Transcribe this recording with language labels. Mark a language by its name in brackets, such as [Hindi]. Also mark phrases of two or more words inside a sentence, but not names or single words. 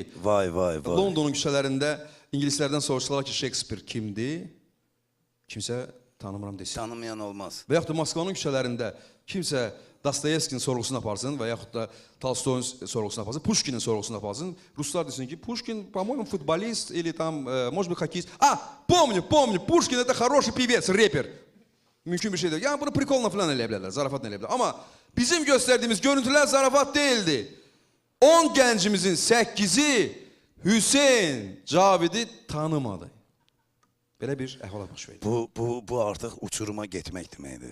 [Azerbaijani] Vay. Londonun küçələrində ingilislərdən soruşsalar ki, Shakespeare kimdir? Kimsə tanımıram desin. Tanımayan olmaz. Və yaxud da Moskvanın küçələrində kimsə Dostoyevskinin sorğusunu aparsın və yaxud da Tolstoyun sorğusunu aparsın, Pushkinin sorğusunu aparsın. Ruslar desin ki, [Russian] Pushkin, по-моему, футболист или там, может быть, хоккеист. Помню, Pushkin это хороший певец, рэпер. [Azerbaijani] Mümkün bir şeydir. Yəni bunu prikolla falan eləyə bilərlər, zarafatla eləyə bilərlər. Amma bizim göstərdiyimiz görüntülər zarafat deyildi. 10 gəncimizin 8-i Hüseyin Cavidi tanımadı. Belə bir əhvalat baş verdi. Bu artıq uçuruma getmək deməkdir.